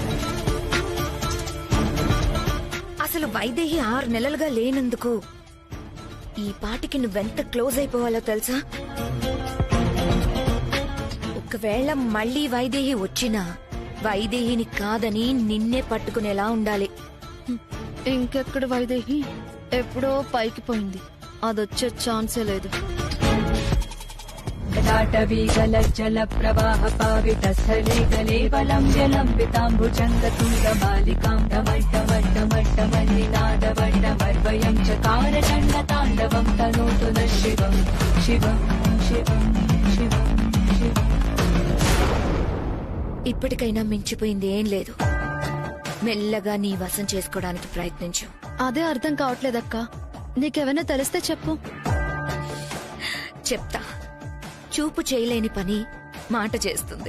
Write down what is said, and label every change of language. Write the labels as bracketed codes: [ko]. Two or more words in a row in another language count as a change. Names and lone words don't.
[te] అసలు వైదేహి 6 నెలలుగా లేనందుకు ఈ పాటికి నువ్వెంత క్లోజ్ అయిపోవాలో తెలుసా? ఒకవేళ మళ్ళీ వైదేహి వచ్చినా వైదేహిని కాదని నిన్నే పట్టుకునేలా ఉండాలి. ఇంకెక్కడ వైదేహి? ఎప్పుడో పైకి పోయింది. అదొచ్చే ఛాన్సే లేదు. [sa] जल प्रवाह पावित स्थले कलेवलं जलम्बिताम्बुजङ्गतुङ्गमालिकां डमड्डमड्डमड्डमल्लिनादवड्डमर्वयं चकार चण्डताण्डवं तनोतु नः शिवं शिवं शिवं शिवं शिवं. [te] ఇప్పటికైనా మించిపోయింది ఏం లేదు. మెల్లగా నీ వశం చేసుకోవడానికి ప్రయత్నించు. అదే అర్థం కావట్లేదక్క. నీకేమైనా తెలిస్తే చెప్పు. చెప్తా. చూపు చేయలేని పని మాట చేస్తుంది.